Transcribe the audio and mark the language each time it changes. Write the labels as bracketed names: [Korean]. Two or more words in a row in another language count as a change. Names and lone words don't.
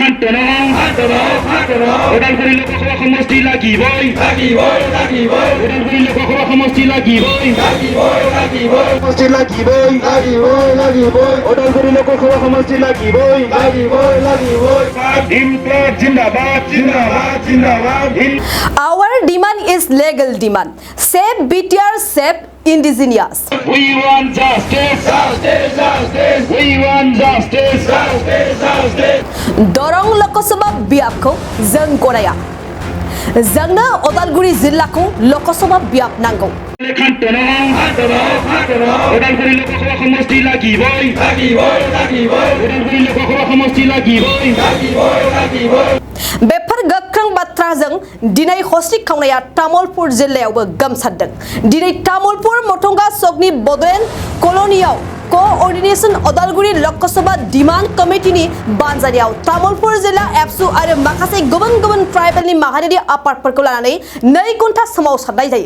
[Assamese] ওদালগুৰি লোকসভা সমষ্টি লাগিবই ওদালগুৰি লোকসভা সমষ্টি লাগিবই ওদালগুৰি লোকসভা সমষ্টি লাগিবই জিন্দাবাদ জিন্দাবাদ জিন্দাবাদ। [English] Our demand is legal demand. Save BTR, save indigenous. We want justice. We want justice. [Bodo] Dorong Lokosabha biapko जों गनाया जोंनो अदालगुरि जिल्लाखौ लोकसभा बियाब नांगौ। [Assamese] ওদালগুৰি লোকসভা সমষ্টি লাগিবই ওদালগুৰি লোকসভা সমষ্টি লাগিবই। [Bodo] बेफोर गोख्रों बाथ्राजों दिनै हस्रि खावनाया तामुलपुर जिल्लायावबो गोमसारदों। दिनै तामुलपुर मथंगा सकनि बडलेण्ड कल'नियाव कोअर्डिनेशन अदालगुरि लोकसभा डिमान्ड कमिटिनि बानजायनायाव तामुलपुर जिल्ला एबसु आरो माखासे गुबुन गुबुन ट्राइबेलनि माहारियारि आफादफोरखौ लानानै 2 घन्टा सोमावसारनाय जायो।